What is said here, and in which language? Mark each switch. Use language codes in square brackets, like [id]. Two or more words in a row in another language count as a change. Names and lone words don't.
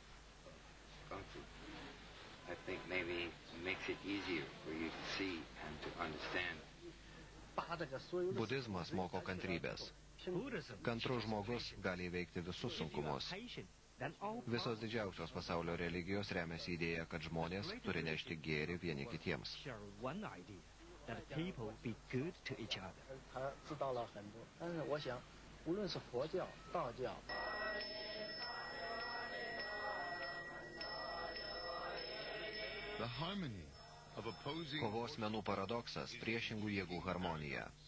[lt] Budizmas moko kantrybės. Kantrus žmogus gali įveikti visus sunkumus. Visos didžiausios pasaulio religijos remiasi idėja, kad žmonės turi nešti gėrį vieni kitiems. [en] That people be good to each other. [zh] 他知道了很多，但是我想，无论是佛教、道教。 [lt] Kovos menų paradoksas, priešingų jėgų harmonija.